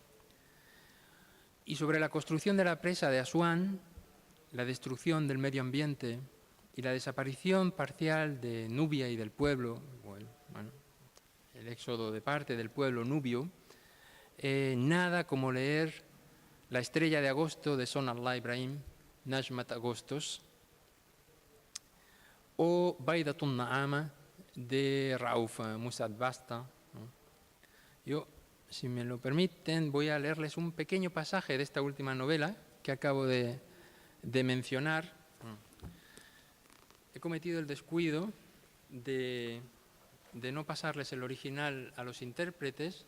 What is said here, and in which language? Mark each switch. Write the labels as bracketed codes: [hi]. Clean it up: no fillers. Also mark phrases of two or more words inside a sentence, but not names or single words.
[es] Y sobre la construcción de la presa de Asuán, la destrucción del medio ambiente y la desaparición parcial de Nubia y del pueblo, el éxodo de parte del pueblo nubio, nada como leer La estrella de agosto de Son Allah Ibrahim, Najmat Agostos, o Baidatun Na'ama de Rauf Musa'ad Basta, ¿no? Yo, si me lo permiten, voy a leerles un pequeño pasaje de esta última novela que acabo de mencionar. He cometido el descuido de no pasarles el original a los intérpretes.